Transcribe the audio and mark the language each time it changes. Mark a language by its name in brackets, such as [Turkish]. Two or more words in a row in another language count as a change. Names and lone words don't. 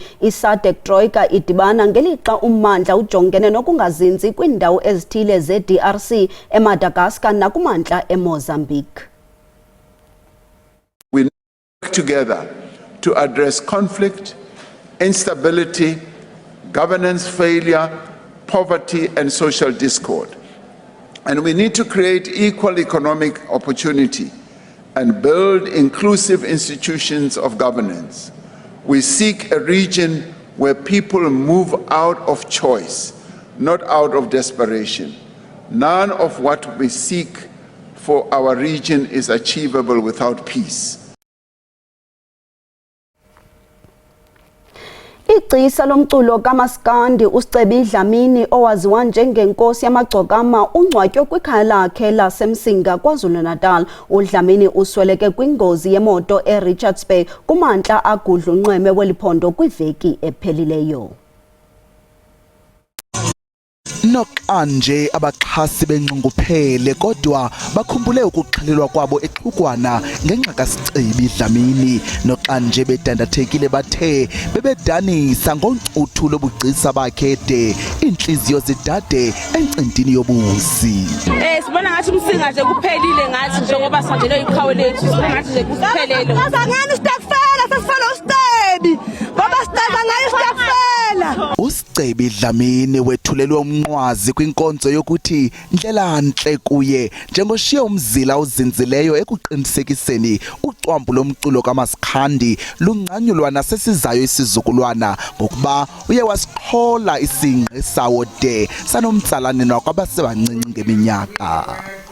[Xhosa] iSADC Troika idibana ngelixa ummandla ujongene nokungazinzi kwiindawo ezithile zeDRC, eMadagascar nakumantla eMozambique. [English] We work together to address conflict, instability, governance failure, poverty and social discord. And we need to create equal economic opportunity and build inclusive institutions of governance. We seek a region where people move out of choice, not out of desperation. None of what we seek for our region is achievable without peace. [Xhosa] Igcisa lomculo kaMaskandi uSicebi Dlamini owaziwa njengenkosi yamagcokama ungcwatywe kwikhaya lakhe laseMsinga KwaZulu-Natal. uDlamini usweleke kwingozi yemoto eRichards Bay kumantla agudla unxweme weliphondo kwiveki ephelileyo. Nokanje abaxhasi benxunguphele kodwa bakhumbule ukuxhelelwa kwabo exhukwana ngenxa kaSicebi Dlamini. Nokanje bedandathekile bathe bebedanisa ngoncuthu lobugcisa bakhe de inhliziyo zidade encintini yobusi. [Zulu] Sibona ngathi umsinga nje kuphelile ngathi njengoba sanjelo iqhawe lethu sibona ngathi nje kuphelele. Ngazangani istakfela sesifala uSicebi. Baba Sicebi ngayi istakfela. [Xhosa] uSicebi Dlamini wethulelwe umnqwazi kwinkonzo yokuthi ndlela nhle kuye njengoshiya umzila ozinzileyo ekuqinisekiseni ucwambu lomculo kaMaskandi lungcanyulwa nasesizayo isizukulwana ngokuba uye wasiqhola isingqi sawo de sanomtsalane nakwabasebancinci ngeminyaka.